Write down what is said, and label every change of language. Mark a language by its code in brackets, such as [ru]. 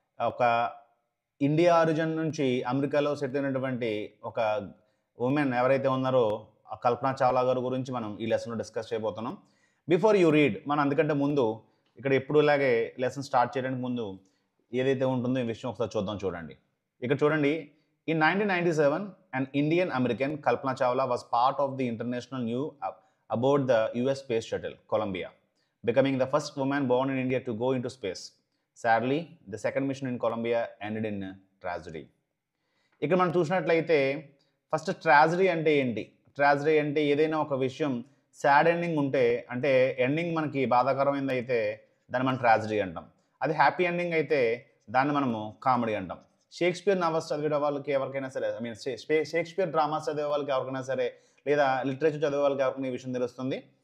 [te] ఒక India origin నుంచి అమెరికాలో సెటిల్ అయినటువంటి ఒక ఉమెన్ ఎవరైతే ఉన్నారో ఆ కల్పన చావ్లా గారి గురించి మనం ఈ లెసన్లో డిస్కస్ చేయబోతున్నాం. [en] before you read, [te] మనం అందుకంటే ముందు ఇక్కడ ఎప్పుడు ఇలాగే లెసన్ స్టార్ట్ చేయడానికి ముందు ఏదైతే ఉంటుందో ఈ విషయం ఒకసారి చూడండి. ఇక్కడ చూడండి, [en] in 1997 an Indian American Kalpana Chawla was part of the international news aboard the US space shuttle Columbia, becoming the first woman born in India to go into space. Sadly, the second mission in Columbia ended in tragedy. [te] ఇక్కడ మనం చూసినట్లయితే first tragedy అంటే ఏంటి, tragedy అంటే ఏదైనా ఒక విషయం sad ending ఉంటే, అంటే ఎండింగ్ మనకి బాధాకరమైనది అయితే దాన్ని మనం ట్రాజడీ అంటాం. అది హ్యాపీ ఎండింగ్ అయితే దాన్ని మనము కామెడీ అంటాం. షేక్స్పియర్ నవల్స్ చదివే వాళ్ళకి ఎవరికైనా సరే, షేక్స్పియర్ డ్రామాస్ చదివే వాళ్ళకి ఎవరికైనా సరే, లేదా లిటరేచర్ చదివే వాళ్ళకి ఎవరికైనా ఈ విషయం తెలుస్తుంది.